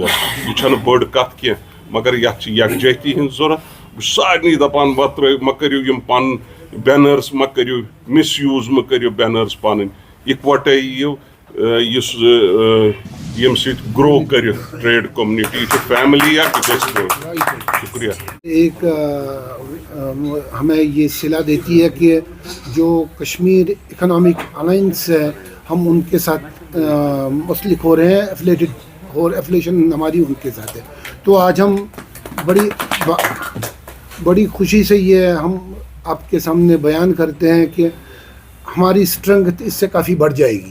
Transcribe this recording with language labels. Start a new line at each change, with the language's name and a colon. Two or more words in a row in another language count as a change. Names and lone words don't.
Kashmiri: یہِ چھنہٕ بٔڑ کتھ کینٛہہ، مگر یتھ چھِ یکجہتی ہٕنٛز ضروٗرت. بہٕ چھُس سارنٕے دپان مہ کٔرِو یِم پنٕنۍ بینرس مہ کٔرِو مس یوٗز، مہ کٔرِو بینرس پنٕنۍ. اِکوٹے یِیِو یُس یم سۭتۍ گرو کٔرِو
English: trade community.
Kashmiri: یہ چھِ فیملی اکھ، یہِ گژھِ گرو. شکریہ.
Urdu: ایک ہمیں یہ صلہ دیتی ہے کہ جو کشمیر اکنامک الائنس ہے ہم ان کے ساتھ منسلک ہو رہے ہیں، ایفلیشن ہماری ان کے ساتھ ہے. تو آج ہم بڑی خوشی سے یہ ہم آپ کے سامنے بیان کرتے ہیں کہ ہماری اسٹرنگتھ اس سے کافی بڑھ جائے گی.